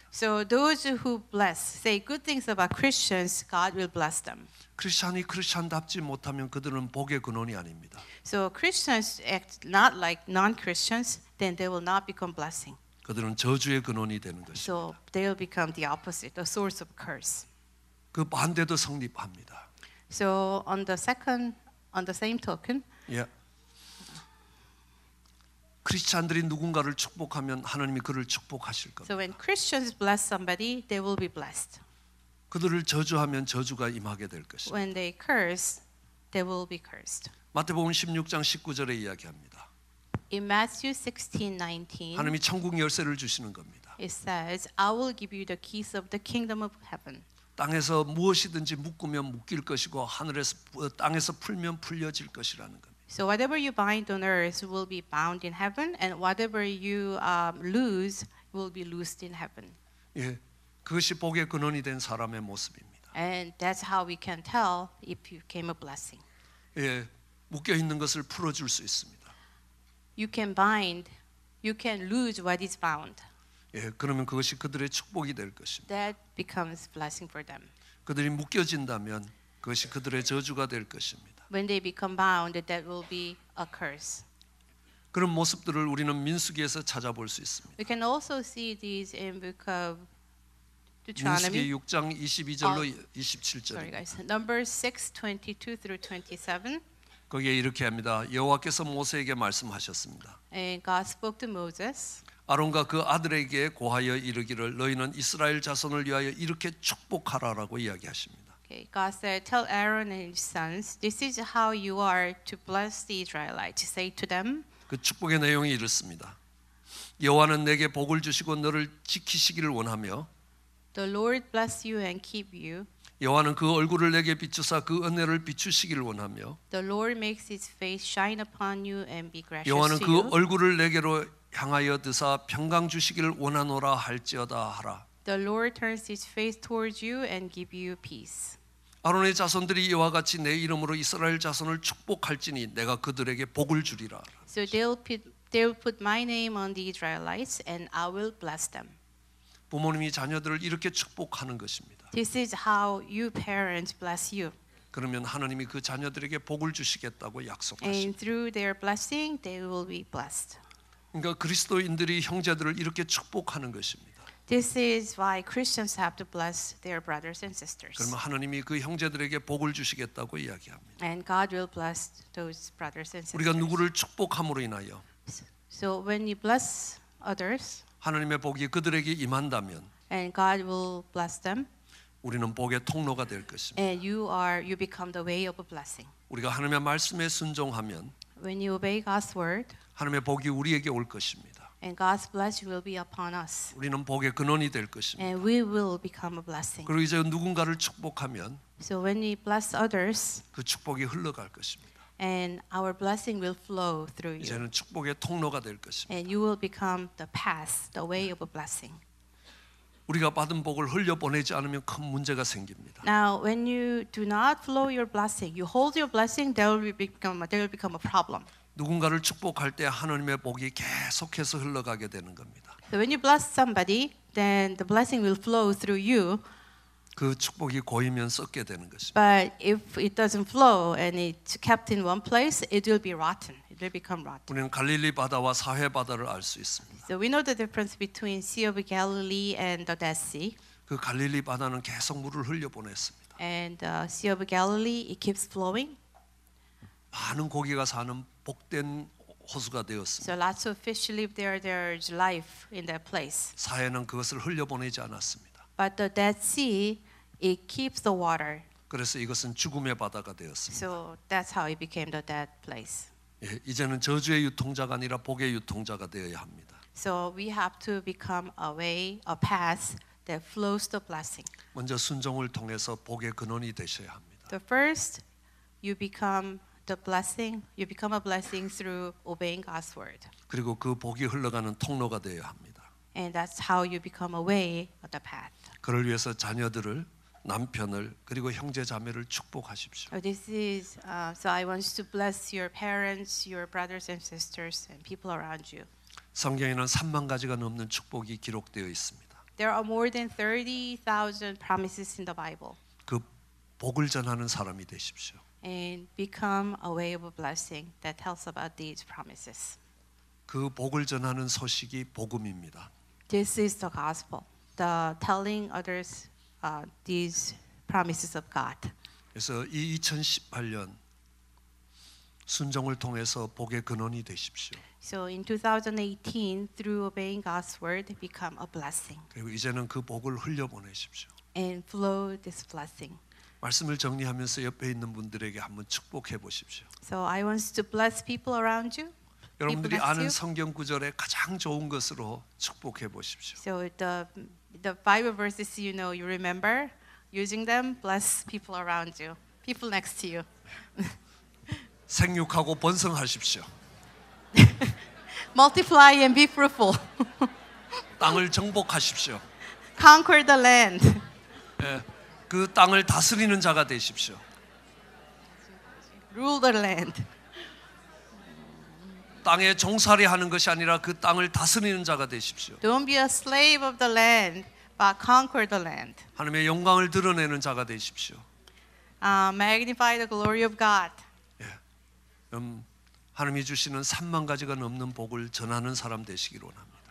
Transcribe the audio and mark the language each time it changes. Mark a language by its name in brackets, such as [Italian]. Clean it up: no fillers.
[English] So those who bless, say good things about Christians, God will bless them. [Korean] 크리스찬이 크리스찬답지 못하면 그들은 복의 근원이 아닙니다. [English] So Christians act not like non-Christians, then they will not become blessing. [Korean] 그들은 저주의 근원이 되는 것입니다. [English] So they will become the opposite, the source of curse. [Korean] 그 반대도 성립합니다. [English] So on the same token, [Korean] 예. 크리스찬들이 누군가를 축복하면 하나님이 그를 축복하실 겁니다. [English] so when Christians bless somebody, they will be blessed. [Korean] 그들을 저주하면 저주가 임하게 될 것입니다. [English] When they curse, they will be cursed. [Korean] 마태복음 16장 19절에 이야기합니다. [English] In Matthew 16:19, [Korean] 하나님이 천국 열쇠를 주시는 겁니다. [English] it says, "I will give you the keys of the kingdom of heaven." [Korean] 땅에서 무엇이든지 묶으면 묶일 것이고 하늘에서 땅에서 풀면 풀려질 것이라는 겁니다. [English] So whatever you bind on earth will be bound in heaven, and whatever you loose will be loosed in heaven. [Korean] 예, 그것이 복의 근원이 된 사람의 모습입니다. [English] And that's how we can tell if you became a blessing. [Korean] 예, 묶여 있는 것을 풀어줄 수 있습니다. [English] You can bind, you can lose what is bound. [Korean] 예, 그러면 그것이 그들의 축복이 될 것입니다. [English] That becomes blessing for them. [Korean] 그들이 묶여진다면 그것이 그들의 저주가 될 것입니다. [English] When they become bound, that will be a curse. [Korean] 그런 모습들을 우리는 민수기에서 찾아볼 수 있습니다. [English] We can also see these in book of [Korean] 민수기 [English] Deuteronomy. [Korean] 6장 22절로 [English] Sorry [Korean] 27절. [English] guys. Numbers 6:22 through 27. [Korean] 거기에 이렇게 합니다. 여호와께서 모세에게 말씀하셨습니다. [English] And God spoke to Moses. [Korean] 아론과 그 아들에게 고하여 이르기를 너희는 이스라엘 자손을 위하여 이렇게 축복하라라고 이야기하십니다. [English] Okay, God said, "Tell Aaron and his sons, this is how you are to bless the Israelites. Say to them, [Korean] 그 축복의 내용이 이렇습니다. 여호와는 내게 복을 주시고 너를 지키시기를 원하며 [English] the Lord bless you and keep you. [Korean] 여호와는 그 얼굴을 내게 비추사 그 은혜를 비추시기를 원하며 [English] The Lord makes His face shine upon you and be gracious [Korean] 여호와는 [English] to [Korean] 그 [English] you. [Korean] 얼굴을 내게로 향하여 드사 평강 주시기를 원하노라 할지어다 하라. [English] The Lord turns His face towards you and give you peace." [Korean] 아론의 자손들이 이와 같이 내 이름으로 이스라엘 자손을 축복할지니 내가 그들에게 복을 주리라. [English] So they'll put my name on the Israelites, and I will bless them. [Korean] 부모님이 자녀들을 이렇게 축복하는 것입니다. [English] This is how you parents bless you. [Korean] 그러면 하나님이 그 자녀들에게 복을 주시겠다고 약속하십니다. [English] And through their blessing, they will be blessed. [Korean] 그러니까 그리스도인들이 형제들을 이렇게 축복하는 것입니다. [English] This is why Christians have to bless their brothers and sisters. [Korean] 그러면 하나님이 그 형제들에게 복을 주시겠다고 이야기합니다. [English] And God will bless those brothers and sisters. [Korean] 우리가 누구를 축복함으로 인하여 [English] So when you bless others, [Korean] 하나님의 복이 그들에게 임한다면 [English] and God will bless them, [Korean] 우리는 복의 통로가 될 것입니다. [English] and you become the way of a blessing. [Korean] 우리가 하나님의 말씀에 순종하면 [English] When you obey God's word, [Korean] 하나님의 복이 우리에게 올 것입니다. [English] and God's blessing will be upon us, [Korean] 우리는 복의 근원이 될 것입니다. [English] and we will become a blessing. [Korean] 그리고 이제 누군가를 축복하면 [English] So when we bless others, [Korean] 그 축복이 흘러갈 것입니다. [English] and our blessing will flow through you, [Korean] 이제는 축복의 통로가 될 것입니다. [English] and you will become the path, the way of a blessing. [Korean] 우리가 받은 복을 흘려보내지 않으면 큰 문제가 생깁니다. [English] Now, when you do not flow your blessing, you hold your blessing, there will become a problem. [Korean] 누군가를 축복할 때 하나님의 복이 계속해서 흘러가게 되는 겁니다. [English] So when you bless somebody, then the blessing will flow through you. [Korean] 그 축복이 고이면 썩게 되는 것입니다. [English] But if it doesn't flow and it's kept in one place, it will be rotten. It will become rotten. [Korean] 우리는 갈릴리 바다와 사해 바다를 알 수 있습니다. [English] So we know the difference between Sea of Galilee and the Dead Sea. [Korean] 그 갈릴리 바다는 계속 물을 흘려보냈습니다. [English] And Sea of Galilee, it keeps flowing. [Korean] 많은 고기가 사는 복된 호수가 되었습니다. [English] So lots of fish live there. There's life in that place. [Korean] 사해는 그것을 흘려보내지 않았습니다. [English] But the Dead Sea, it keeps the water. [Korean] 그래서 이것은 죽음의 바다가 되었습니다. [English] So that's how it became the dead place. [Korean] 예, 이제는 저주의 유통자가 아니라 복의 유통자가 되어야 합니다. [English] So we have to become a way, a path that flows the blessing. [Korean] 먼저 순종을 통해서 복의 근원이 되셔야 합니다. [English] The first, you become the blessing. You become a blessing through obeying God's word, [Korean] 그리고 그 복이 흘러가는 통로가 되어야 합니다. [English] and that's how you become a way, the path. [Korean] 그를 위해서 자녀들을, 남편을 그리고 형제 자매를 축복하십시오. [English] So I want to bless your parents, your brothers and sisters, and people around you. [Korean] 성경에는 3만 가지가 넘는 축복이 기록되어 있습니다. [English] There are more than 30,000 promises in the Bible. [Korean] 그 복을 전하는 사람이 되십시오. [English] And become a way of a blessing that tells about these promises. [Korean] 그 복을 전하는 소식이 복음입니다. [English] This is the gospel, the telling others these promises of God. [Korean] 그래서 이 2018년 순종을 통해서 복의 근원이 되십시오. [English] So in 2018, through obeying God's word, become a blessing [Korean] 그리고 이제는 그 복을 흘려보내십시오. [English] and flow this blessing. [Korean] 말씀을 정리하면서 옆에 있는 분들에게 한번 축복해 보십시오. [English] So I want to bless people around you. [Korean] 여러분들이 [English] bless [Korean] 아는 [English] you. [Korean] 성경 구절에 가장 좋은 것으로 축복해 보십시오. [English] So the Bible verses you remember, using them, bless people around you, people next to you. [Korean] 생육하고 번성하십시오. [English] Multiply and be fruitful. [Korean] 땅을 정복하십시오. [English] Conquer the land. [Korean] 예, 그 땅을 다스리는 자가 되십시오. [English] Rule the land. [Korean] 땅에 종살이 하는 것이 아니라 그 땅을 다스리는 자가 되십시오. [English] Don't be a slave of the land, but conquer the land. [Korean] 하나님의 영광을 드러내는 자가 되십시오. [English] Magnify the glory of God. [Korean] 하나님이 주시는 3만 가지가 넘는 복을 전하는 사람 되시기를 원합니다.